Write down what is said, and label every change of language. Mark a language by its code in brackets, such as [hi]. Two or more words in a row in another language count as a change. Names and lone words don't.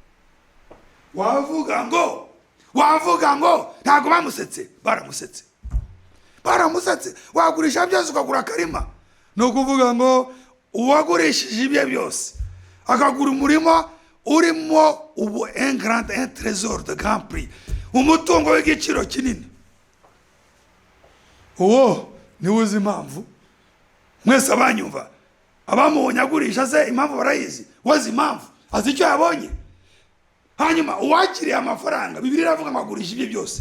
[rw] wavuga ngo ntabwo bamusetse. Baramusetse. Wagurisha byose ukagura akarima. Ni ukuvuga ngo uwagurishije ibye byose akagura umurima urimo ubu [fr] un trésor de grand prix, [rw] umutungo w'igiciro kinini. Uwo niwe uzi impamvu. Mwese abanyumva, abamubonye agurisha se impamvu barayizi. Wazi impamvu, azi icyo yabonye. Hanyuma uwakiriye amafaranga, Bibiliya iravuga ngo agurisha ibye byose.